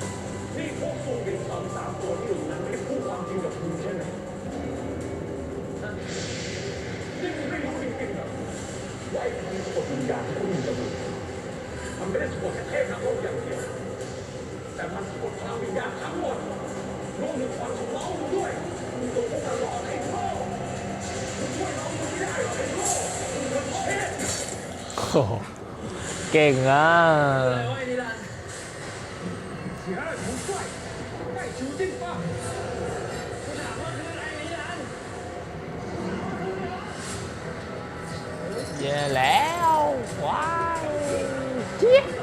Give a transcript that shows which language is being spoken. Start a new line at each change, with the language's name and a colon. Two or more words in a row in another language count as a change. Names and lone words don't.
Thai: นี่พวกซูบินสองสามตัวที่อยู่นั้นไม่ได้พูดความจริงกับคุณใช่ไหมนี่มึงไม่รู้จริงๆเหรอว่าไอ้พลังสะกดวิญญาณที่คุณมีกับมึงมันไม่ได้สะกดแค่เทพนักรบอย่างเดียวแต่มันสะกดพลังวิญญาณทั้งหมดรวมถึงความของน้องมึงด้วยมึงต้องพวกมันหลอกไอ้โง่มึงช่วยน้องมึงไม่ได้หรอกไอ้โง่มึงเป็นเทพ โอ้โหเก่งอ่ะ อะไรวะไอ้นิรันดร์
Chinese: 第二不帅，带球进吧。
Thai: กูถามว่าคืออะไรนิรันดร์ แย่แล้วว้าวเจี๊ยบ